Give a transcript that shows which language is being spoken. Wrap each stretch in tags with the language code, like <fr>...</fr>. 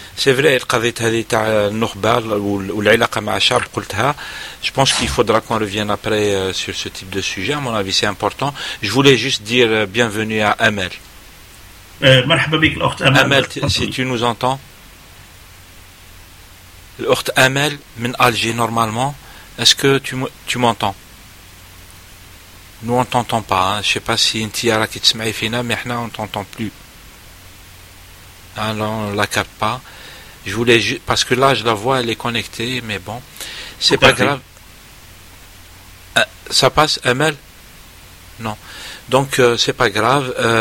<fr>C'est vrai,</fr> <ar>القضية هذه تاع النخبة والعلاقة مع الشعب قلتها.</ar> <fr>Je pense qu'il faudra qu'on revienne après sur ce type de sujet. À mon avis, c'est important. Je voulais juste dire bienvenue à Amel.</fr> <ar>مرحبا بك الأخت أمل.</ar> <fr>أمل، si tu nous entends.</fr> <ar>الأخت أمل من ألجي</ar> <fr>normalement. Est-ce que tu m'entends? Nous on t'entend pas. Hein. Je sais pas si une tiara qui te smaye fina, mais</fr> <ar>احنا</ar> <fr>on t'entend plus. Alors on la capte pas. Je voulais juste, parce que là je la vois, elle est connectée, mais bon, c'est pas grave. Ça passe Amel? Non. Donc c'est pas grave.</fr>